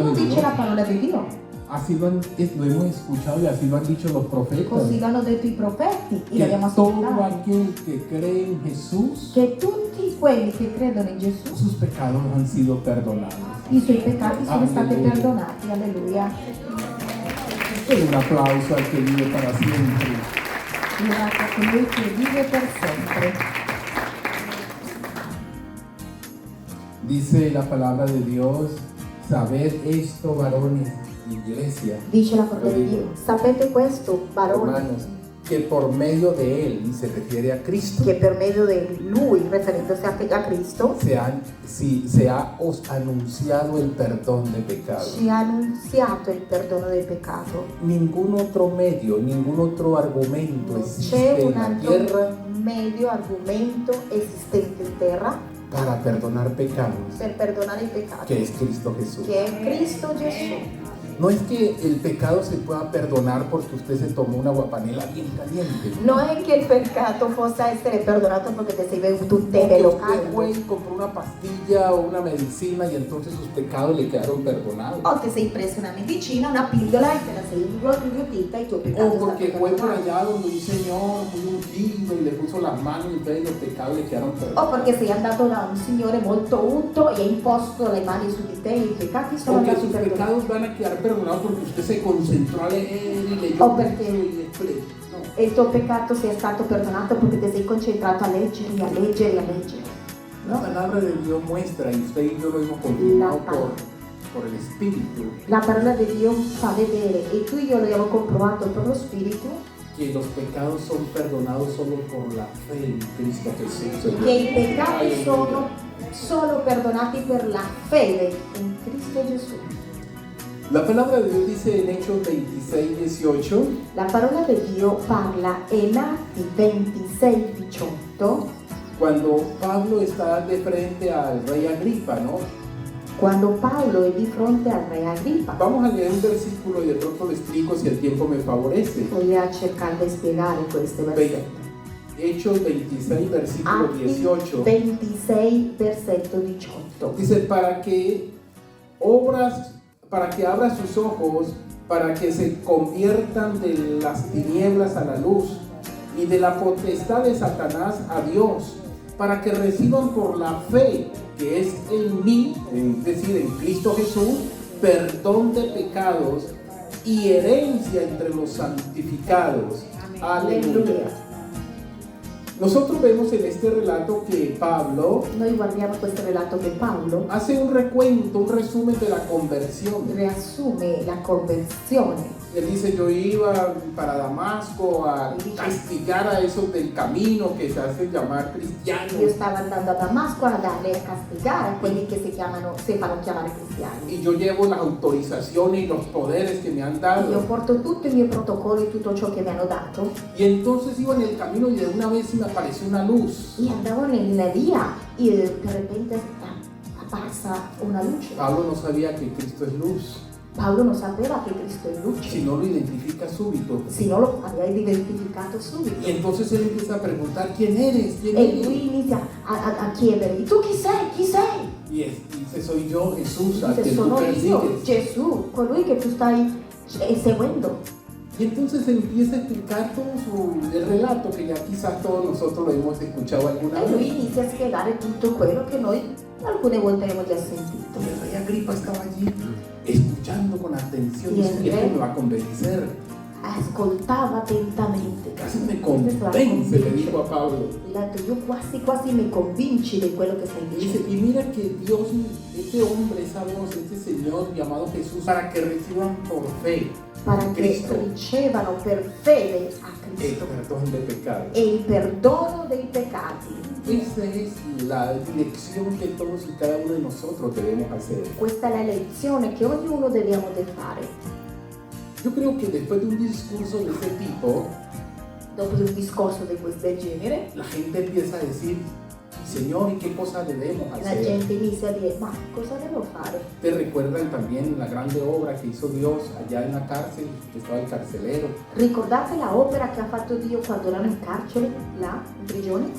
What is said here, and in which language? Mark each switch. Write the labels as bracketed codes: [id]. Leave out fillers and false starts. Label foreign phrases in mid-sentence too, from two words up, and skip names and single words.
[it] Così lo [es] de dice Dios. [it] la parola di Dio, [es] Así lo hemos escuchado y así lo han dicho los profetas. [it] così l'hanno detto i profeti e [es] Que [it] l'abbiamo [es] todo [it] ascoltato. [es] aquel que cree en Jesús, [it] Che tutti quelli che credono in Gesù, [es] sus pecados han sido perdonados. [it] i suoi peccati sono stati Alleluia. perdonati. Alleluia. [es] Un aplauso al que vive para siempre. [it] Grazie a colui che vive per sempre. [es] Dice la palabra de Dios, sabed esto, varones, iglesia, [it] Dice la parola di Dio. Sapete questo, baroni? [es] hermanos, que por medio de Él, y se refiere a Cristo, [it] Che per medio di Lui, riferendosi a Cristo, [es] se ha os anunciado el perdón de pecados. [it] ci ha annunziato il perdono del peccato. [es] Ningún otro medio, ningún otro argumento [it] Non [es] existe [it] c'è un [es] en la [it] altro [es] tierra [it] medio argomento esistente in terra [es] para perdonar pecados, [it] per perdonare i peccati, [es] que es Cristo Jesús. [it] che è Cristo Gesù. [es] No es que el pecado se pueda perdonar porque usted se tomó una guapanela bien caliente. [it] Non è che il peccato possa essere perdonato perché ti sei bevuto un tè [es] Porque [it] bello [es] usted [it] caldo. [es] fue y compró una pastilla o una medicina y entonces sus pecados le quedaron perdonados. [it] O ti sei preso una medicina, una pillola e te la sei inghiottita e i tuoi peccati O sono [es] porque [it] stati [es] fue por [it] perdonati. [es] allá donde un señor muy ungido y le puso las manos y entonces los pecados le quedaron [it] O [es] perdonados. [it] perché sei andato da un signore molto unto e hai imposto le mani su di te e i peccati sono [es] Porque [it] andati [es] sus [it] perdonati. [es] pecados van a quedar perdonados porque usted se concentró a leer y leyó [it] O perché- [es] mucho y después. No. [it] E il tuo peccato sia stato perdonato perché ti sei concentrato a leggere, a leggere, a leggere. [es] La [it] No? [es] palabra de Dios muestra, y usted y yo lo hemos confirmado La palabra. por el Espíritu, [it] La parola di Dio fa vedere, e tu e io lo abbiamo comprovato per lo Spirito, [es] que los pecados son perdonados solo por la fe en Cristo Jesús. [it] che i peccati Alleluia. sono solo perdonati per la fede in Cristo Gesù. [es] La palabra de Dios dice en Hechos 26, 18, [it] La parola di Dio parla in Atti 26, 18, [es] cuando Pablo está de frente al rey Agripa, ¿no? [it] quando Paolo è di fronte al re Agrippa. [es] Vamos a leer un versículo y de pronto lo explico si el tiempo me favorece. [it] Voglio cercare di spiegare queste versetti. [es] Hechos 26, versículo [it] Atti [es] 18. [it] 26, versetto 18. [es] Dice, para que abra sus ojos, para que se conviertan de las tinieblas a la luz y de la potestad de Satanás a Dios, para que reciban por la fe que es en mí, es decir, en Cristo Jesús, perdón de pecados y herencia entre los santificados. Aleluya. Nosotros vemos en este relato que Pablo [it] Noi guardiamo questo relato che Paolo [es] hace un recuento, un resumen de la conversión. [it] riassume la conversione. [es] Él dice, yo iba para Damasco a castigar a esos del camino que se hacen llamar [it] Io [es] cristianos. [it] stavo andando a Damasco a darle a castigare quelli che si fanno chiamare cristiani. [es] Y yo llevo las autorizaciones y los poderes que me han [it] Io [es] dado. [it] porto tutti i miei protocolli, tutto ciò che mi hanno dato [es] Y entonces iba en el camino y de una vez me apareció una luz. [it] e andavo nella via e di repente è apparsa una luce. [es] Pablo no sabía que Cristo es luz. [it] Paolo non sapeva che Cristo è luce, [es] Si no lo identifica súbito. [it] se no lo aveva identificato subito. [es] Y entonces él empieza a preguntar, ¿quién eres? ¿Quién [it] E [es] eres? [it] lui inizia a chiedergli, tu chi sei? Chi sei? [es] Y dice, soy yo, Jesús, al [it] Dice, [es] que tú [it] sono io, [es] persigues. [it] Gesù, colui che tu stai seguendo. [es] Y entonces empieza a explicar todo el relato que ya quizás todos nosotros lo hemos escuchado alguna [it] E lui [es] vez. [it] inizia a spiegare tutto quello che noi alcune volte abbiamo già sentito. [es] Y el rey Agripa estaba allí escuchando con atención y Y dice, el esto rey- me va a convencer. [it] ascoltava attentamente. [es] Casi me [it] Questa è la [es] convence, le [it] convince. [es] dijo a Pablo. [it] E ha detto, io quasi mi convinci di quello che stai [es] Y dice, [it] dicendo. [es] y mira que Dios, este hombre, esa voz, este Señor llamado Jesús, para que reciban por fe Para en [it] che [es] Cristo [it] ricevano per fede a [es] el [it] Cristo [es] perdón de pecados. [it] e il perdono dei peccati. [es] Esa es la dirección que todos y cada uno de nosotros debemos hacer. [it] Questa è la lezione che ognuno dobbiamo fare. [es] Yo creo que después de un discurso de este tipo, [it] Dopo di un discorso di questo genere, [es] la gente empieza a decir, Señor, ¿y qué cosa debemos [it] la [es] hacer? [it] gente inizia a dire, ma cosa devo fare? [es] Te recuerdan también la grande obra que hizo Dios allá en la cárcel, que estaba el carcelero, [it] Ricordate la opera che ha fatto Dio quando erano in carcere, là, in prigione?